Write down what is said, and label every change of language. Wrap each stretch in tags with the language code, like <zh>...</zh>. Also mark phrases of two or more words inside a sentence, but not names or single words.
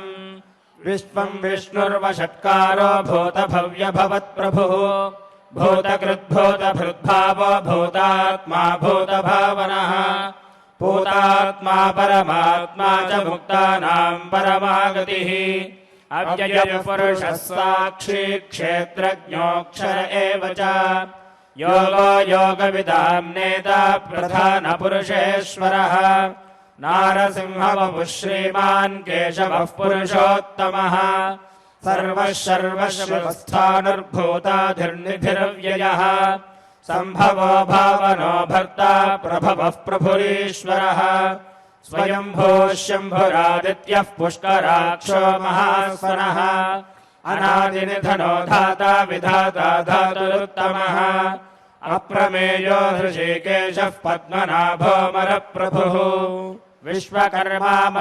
<sa>విశ్వం విష్ణుర్వషట్కారో భూతభవ్య భవత్ప్రభుః భూతకృద్భూతభృద్భావో భూతాత్మా భూతభావనః భూతాత్మా పరమాత్మా చ ముక్తానాం పరమాగతిః అవ్యయః పురుషः సాక్షి క్షేత్రజ్ఞోऽక్షర ఏవ చ యోగో యోగవిదాం నేతా ప్రధాన పురుషేశ్వరः नारसिंहवपुः श्रीमान् केशवः पुरुषोत्तमः सर्वः सर्वस्वस्थानुर्भूताधिर्निधिरव्ययः सम्भवो भावनो भर्ता प्रभवः प्रभुरीश्वरः स्वयंभूः शम्भुरादित्यः पुष्कराक्षो महास्वनः अनादिनिधनो धाता विधाता धातुरुत्तमः अप्रमेयो हृषीकेशः पद्मनाभोऽमरप्रभुः विश्वकर्मा</sa>